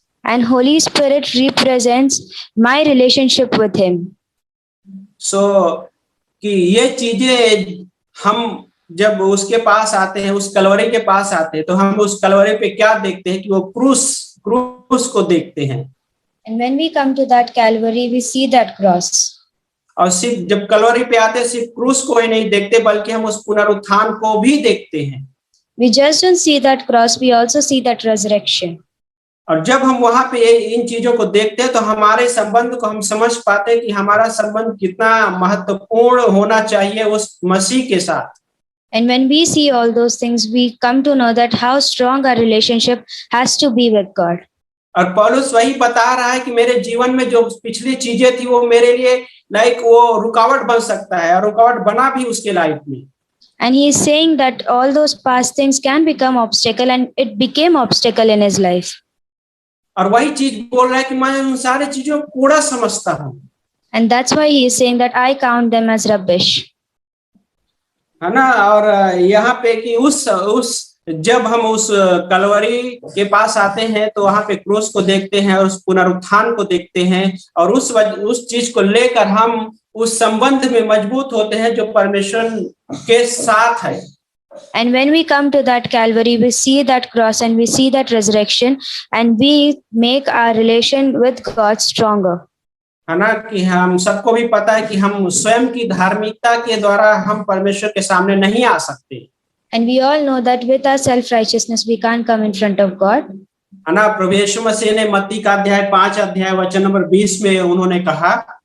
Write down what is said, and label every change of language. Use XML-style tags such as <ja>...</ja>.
<en>And Holy Spirit represents my relationship with him.</en> <hi>कि ये चीजें हम जब उसके पास आते हैं, उस कलवरी के पास आते हैं, तो हम उस कलवरी पे क्या देखते हैं कि वो क्रूस को देखते हैं।</hi> <en>And when we come to that Calvary, we see that cross.</en> <hi>और सिर्फ जब कलवरी पे आते हैं, सिर्फ क्रूस को ही नहीं देखते, बल्कि हम उस पुनरुत्थान को भी देखते हैं।</hi> <en>We just don't see that cross, we also see that resurrection.</en> <hi>और जब हम वहां पे इन चीजों को देखते हैं तो हमारे संबंध को हम समझ पाते हैं कि हमारा संबंध कितना महत्वपूर्ण होना चाहिए उस मसीह के साथ।</hi> <en>And when we see all those things, we come to know that how strong our relationship has to be with God.</en> <hi>और पौलुस वही बता रहा है कि मेरे जीवन में जो पिछली चीजें थी वो मेरे लिए वो रुकावट बन सकता है, और रुकावट बना भी उसके लाइफ में।</hi> <en>And he is saying that all those past things can become obstacle, and it became obstacle in his life.</en> <hi>और वही चीज बोल रहा है कि मैं उन सारी चीजों को कूड़ा समझता हूँ।</hi> <en>And that's why he is saying that I count them as rubbish.</en> <hi>है ना, और यहाँ पे कि उस जब हम उस कलवरी के पास आते हैं तो वहां पे क्रूस को देखते हैं और उस पुनरुत्थान को देखते हैं, और उस चीज को लेकर हम उस संबंध में मजबूत होते हैं जो परमेश्वर के साथ है।</hi> <en>And when we come to that Calvary, we see that cross and we see that resurrection, and we make our relation with God stronger.</en> <hi>है ना, कि हम सबको भी पता है कि हम स्वयं की धार्मिकता के द्वारा हम परमेश्वर के सामने नहीं आ सकते।</hi> <en>And we all know that with our self-righteousness, we can't come in front of God.</en> <hi>है ना, प्रभु यीशु मसीह ने मत्ती का अध्याय 5 अध्याय वचन नंबर 20 में उन्होंने कहा,</hi>